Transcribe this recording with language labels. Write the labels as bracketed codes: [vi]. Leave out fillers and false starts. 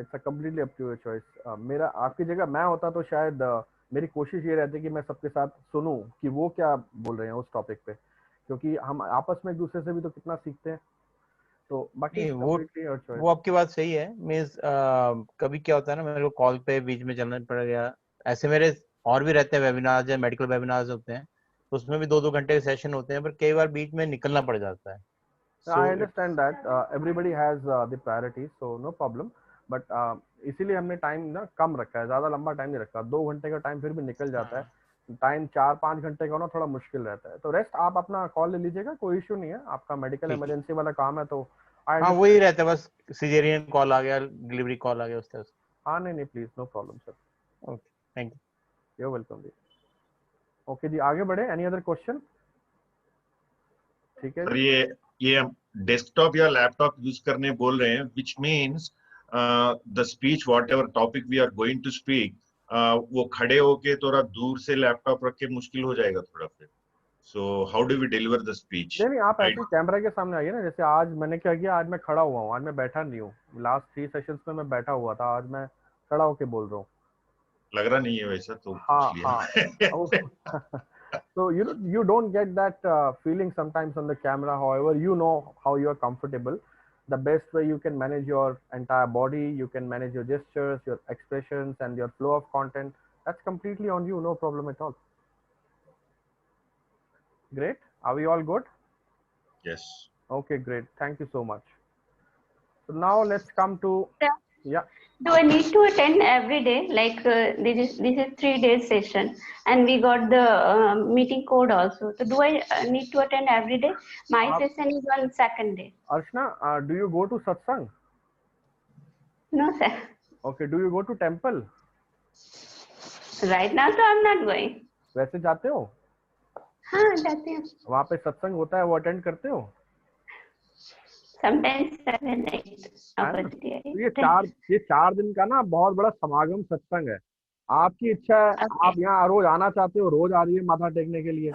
[en] It's completely up to your choice. [hi] मेरा आपकी जगह मैं होता तो शायद मेरी कोशिश ये रहती है कि मैं सबके साथ सुनूं कि वो क्या बोल रहे हैं उस टॉपिक पे, क्योंकि हम आपस में एक दूसरे से भी तो कितना सीखते हैं. तो बाकी वो आपकी बात सही है. मींस कभी क्या होता है ना, मेरे को कॉल पे बीच में चलना पड़ गया. ऐसे मेरे और भी रहते हैं वेबिनार्स या मेडिकल वेबिनार्स होते हैं, तो उसमें भी 2-2 घंटे के सेशन होते हैं, पर कई बार बीच में निकलना पड़ जाता है. [en] I understand that everybody has the priorities, so no problem. [hi] But इसीलिए हमने टाइम ना कम रखा है, ज्यादा लंबा टाइम नहीं रखा. 2 घंटे का टाइम फिर भी निकल जाता है. टाइम 4-5 घंटे का हो ना थोड़ा मुश्किल रहता है, तो रेस्ट आप अपना कॉल ले लीजिएगा, कोई इशू नहीं है, आपका मेडिकल इमरजेंसी वाला काम है तो हाँ वही रहता है, बस सिजेरियन कॉल आ गया, डिलीवरी कॉल आ गया, उस तरह से। हाँ नहीं please, [en] No problem sir. Okay, thank you, you welcome जी। [hi] Okay जी, आगे बढ़े, [en] Any other question? [hi] ठीक है सर, ये हम डेस्कटॉप या लैपटॉप यूज करने बोल रहे हैं, [en] which means the speech whatever topic we are going to speak, [hi] वो खड़े होके थोड़ा दूर से लैपटॉप रख के मुश्किल हो जाएगा थोड़ा फिर। [en] So how do we deliver the speech? [hi] नहीं आप ऐसे कैमरा के सामने आइए ना, जैसे आज मैंने क्या किया, आज मैं खड़ा हुआ हूँ, आज मैं बैठा नहीं हूँ, लास्ट 3 सेशंस में मैं बैठा हुआ था, आज मैं खड़ा होके बोल रहा हूँ। लग रहा नहीं है वैसा, तो हाँ पूछ लिया। [en] So you don't get that feeling sometimes on the camera. However, you know how you are comfortable. The best way you can manage your entire body, you can manage your gestures, your expressions, and your flow of content. That's completely on you, no problem at all. Great. Are we all good? Yes. Okay, great. Thank you so much. So now let's come to, yeah. Do I need to attend every day? Like this is 3 days session, and we got the meeting code also. So do I need to attend every day? My session is on second day. Archana, do you go to satsang? No, sir. Okay. Do you go to temple? Right now, so I'm not going. [hi] वैसे जाते हो? हाँ जाते हैं. वहाँ पे सत्संग होता है, वो अटेंड करते हो? [en] Sometimes 7, 8. [hi] ये 4 दिन का ना बहुत बड़ा समागम सत्संग है। आपकी इच्छा है, आप यहाँ रोज आना चाहते हो, रोज आ रही है माथा टेकने के लिए।